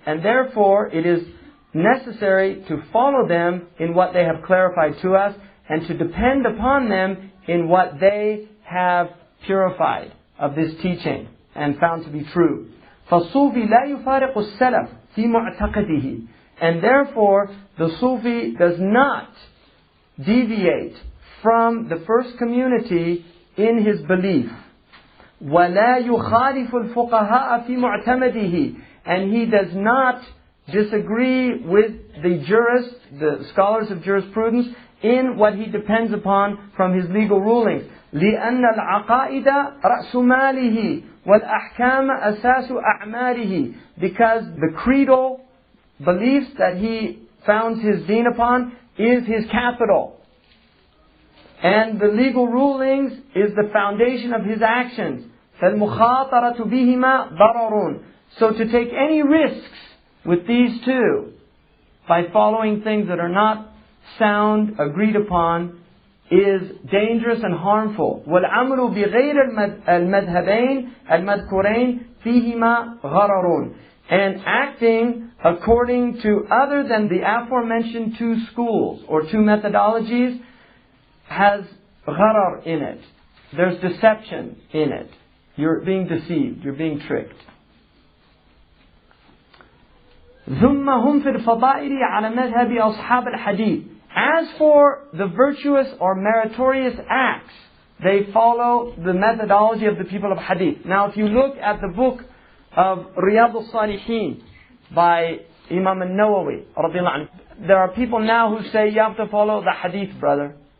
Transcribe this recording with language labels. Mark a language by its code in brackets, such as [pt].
[en] And therefore it is necessary to follow them in what they have clarified to us, and to depend upon them in what they have purified of this teaching and found to be true. [ar] فَالصُّوفِي لَا يُفَارِقُ السَّلَفِ فِي مُعْتَقِدِهِ. [en] And therefore, the Sufi does not deviate from the first community in his belief. [ar] وَلَا يُخَالِفُ الْفُقَهَاءَ فِي مُعْتَمَدِهِ. [en] And he does not disagree with the jurists, the scholars of jurisprudence, in what he depends upon from his legal rulings. [ar] لأن العقائد رأس ماله والأحكام أساس أعماله. [en] Because the creedal beliefs that he founds his deen upon is his capital. And the legal rulings is the foundation of his actions. [ar] فَالْمُخَاطَرَةُ بِهِمَا ضَرَرٌ. [en] So to take any risks with these two, by following things that are not sound, agreed upon, is dangerous and harmful. [ar] وَالْعَمْلُ بِغَيْرِ الْمَذْهَبَيْنِ الْمَذْكُرَيْنِ فِيهِمَا غَرَرٌ. [en] And acting according to other than the aforementioned two schools or two methodologies has gharar in it. There's deception in it. You're being deceived. You're being tricked. [ar] ثم هم في الفضائل على مذهب أصحاب الحديث. [en] As for the virtuous or meritorious acts, they follow the methodology of the people of hadith. Now if you look at the book of Riyadh al-Salihin by Imam al-Nawawi, there are people now who say you have to follow the hadith, brother.